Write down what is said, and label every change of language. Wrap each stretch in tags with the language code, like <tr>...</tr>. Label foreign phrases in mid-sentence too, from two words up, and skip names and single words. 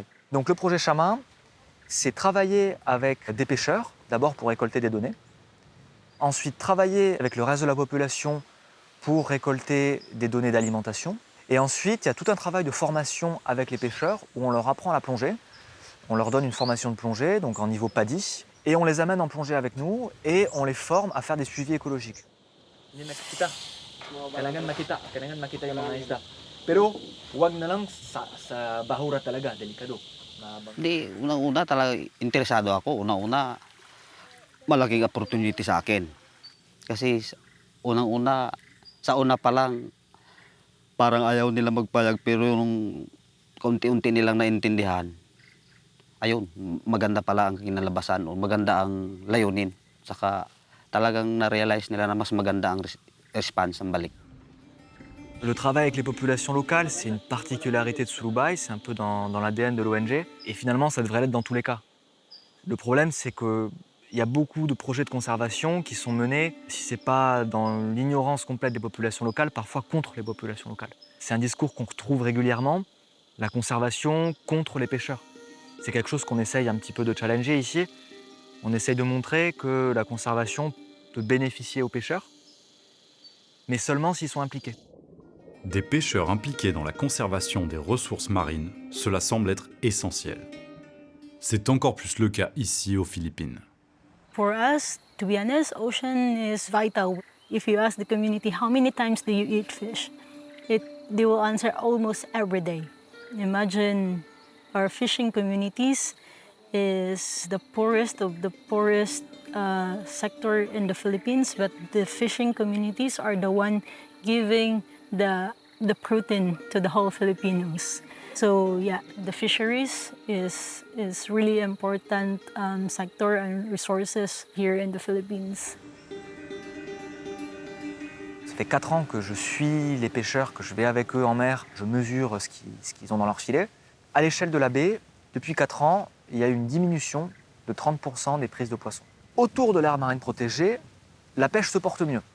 <fr>Donc le projet Chama, c'est travailler avec des pêcheurs, d'abord pour récolter des données, ensuite travailler avec le reste de la population pour récolter des données d'alimentation, et ensuite il y a tout un travail de formation avec les pêcheurs où on leur apprend la plongée, on leur donne une formation de plongée, donc en niveau PADI, et on les amène en plongée avec nous et on les forme à faire des suivis écologiques.</fr> <tl>Di, unang-una talaga interesado ako. Unang-una, malaking opportunity sa akin. Kasi unang-una, sa una pa lang, parang ayaw nila magpayag pero nung kaunti-unti nilang naintindihan, ayun, maganda pala ang kinalabasan o maganda ang layunin. Saka talagang na-realize nila na mas maganda ang response ang balik.</tl> <fr>Le travail avec les populations locales, c'est une particularité de Sulubaaï, c'est un peu dans l'ADN de l'ONG, et finalement ça devrait l'être dans tous les cas. Le problème, c'est qu'il y a beaucoup de projets de conservation qui sont menés, si ce n'est pas dans l'ignorance complète des populations locales, parfois contre les populations locales. C'est un discours qu'on retrouve régulièrement, la conservation contre les pêcheurs. C'est quelque chose qu'on essaye un petit peu de challenger ici. On essaye de montrer que la conservation peut bénéficier aux pêcheurs, mais seulement s'ils sont impliqués. Des pêcheurs impliqués dans la conservation des ressources marines, cela semble être essentiel. C'est encore plus le cas ici aux Philippines.</fr> <en>For us, to be honest, ocean is vital. If you ask the community, how many times do you eat fish? They will answer almost every day. Imagine our fishing communities is the poorest of the poorest sector in the Philippines, but the fishing communities are the one giving the protein to the whole Filipinos. So yeah, the fisheries is really important sector and resources here in the Philippines.</en> <fr>Ça fait 4 ans que je suis les pêcheurs, que je vais avec eux en mer, je mesure ce qu'ils ont dans leur filet. À l'échelle de la baie, depuis 4 ans, il y a eu une diminution de 30% des prises de poissons. Autour de l'aire marine protégée, la pêche se porte mieux.</fr>